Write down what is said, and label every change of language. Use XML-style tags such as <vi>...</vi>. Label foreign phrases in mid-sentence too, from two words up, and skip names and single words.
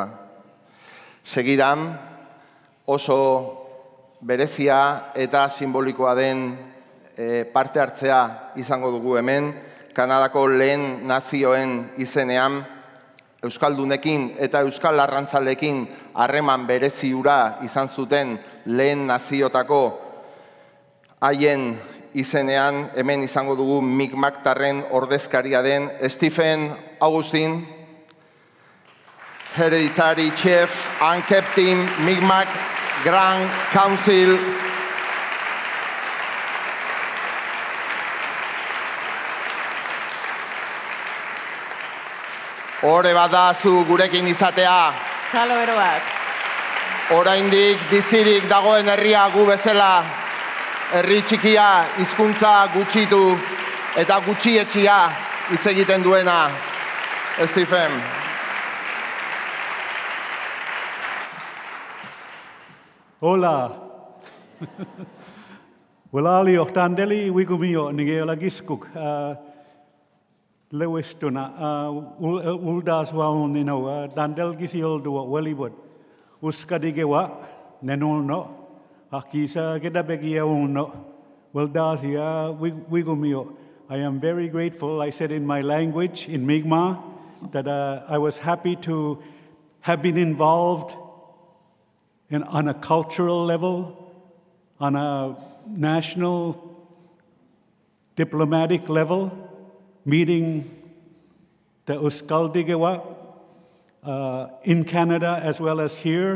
<eu>Segidan, oso berezia eta simbolikoa den parte hartzea izango dugu hemen, Kanadako lehen nazioen izenean, Euskaldunekin eta Euskal Arrantzalekin harreman bereziura izan zuten lehen naziotako haien izenean, hemen izango dugu Micmactarren ordezkaria den Stephen Augustin,</eu> <en>Hereditary Chief and Captain Micmac Grand Council.</en> <eu>Hore bat da zu gurekin izatea. Txalo bero bat. Oraindik bizirik dagoen herria gu bezala, herri txikia, hizkuntza gutxitu eta gutxietxia hitz egiten duena. Stephen. Hola.</eu> <mic>Walali ohtandeli wigumio nigeolagiskuk. Lewistuna uldas waun dandel gisioldu Wellywood. Uskadigewa nenolno akisa gedabegia uno. Weldasia wigumio.</mic> <en>I am very grateful, I said in my language, in Mi'kmaq, that I was happy to have been involved on a cultural level, on a national diplomatic level, meeting the Uskaldigewa in Canada as well as here.</en>